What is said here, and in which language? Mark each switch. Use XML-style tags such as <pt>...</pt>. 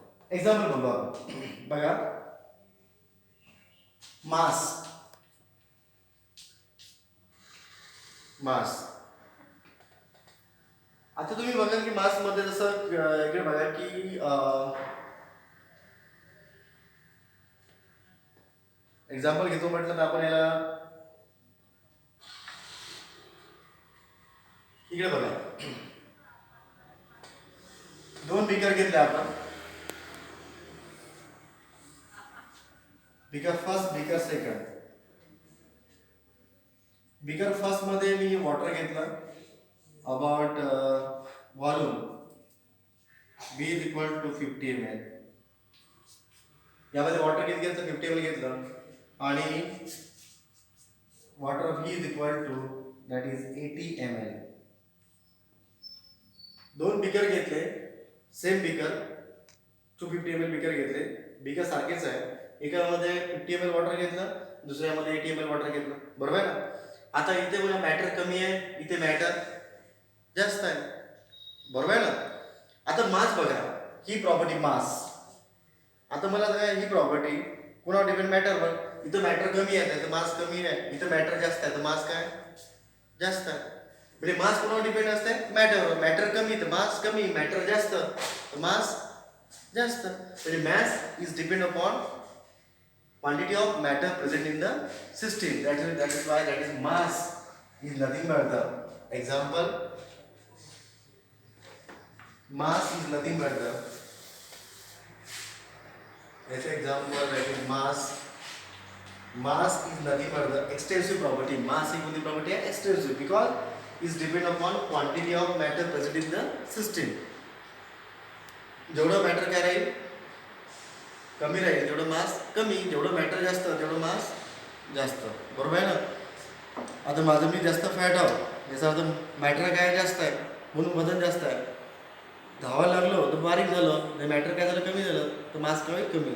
<mr>Example बघा, mass. आता तुम्ही बघा की मास मध्ये जसं इकडे बघा की एक्झाम्पल घेतो म्हटलं तर आपण याला इकडे बघा, दोन बिकर घेतले आपण, beaker first, beaker second. Beaker first मध्ये मी वॉटर घेतलं about volume V is equal to 50 ml. यामध्ये वॉटर किती घेतलं? 50 ml घेतलं आणि water V is equal to that is 80 ml. दोन बिकर घेतले, सेम बिकर 250 ml बिकर घेतले, बिकर सारखेच आहे. एकामध्ये 50 ml वॉटर घेतलं, दुसऱ्यामध्ये 80 ml वॉटर घेतलं. बरोबर आहे ना? आता इथे बघा मॅटर कमी आहे, इथे मॅटर जास्त आहे. बरोबर आहे ना? आता मास बघा, ही प्रॉपर्टी मास. आता मला काय ही प्रॉपर्टी कोणावर डिपेंड? मॅटरवर. इथं मॅटर कमी आहे तर मास कमी आहे, इथं मॅटर जास्त आहे तर मास काय? जास्त आहे. म्हणजे मास कोणावर डिपेंड असते? मॅटरवर. मॅटर कमी तर मास कमी, मॅटर जास्त तर मास जास्त.</mr> <en>म्हणजे mass is depend upon quantity of matter present in the system. That is why that is mass is nothing but the example. Mass is nothing but the let's say example that is mass. Mass is nothing but the extensive property. Mass</en> <mr>ही कोणती property आहे</mr> <en>extensive because is depend upon quantity of matter present in the system.</en> <mr>जेवढं matter काय राहील कमी राहील तेवढं मास कमी, जेवढं मॅटर जास्त तेवढं मास जास्त. बरोबर आहे ना. आता माझं मी जास्त फॅट आहो याचा अर्थ मॅटर काय जास्त आहे म्हणून वजन जास्त आहे. धावायला लागलो तर बारीक झालं, मॅटर काय झालं कमी झालं तर मास काय कमी.</mr>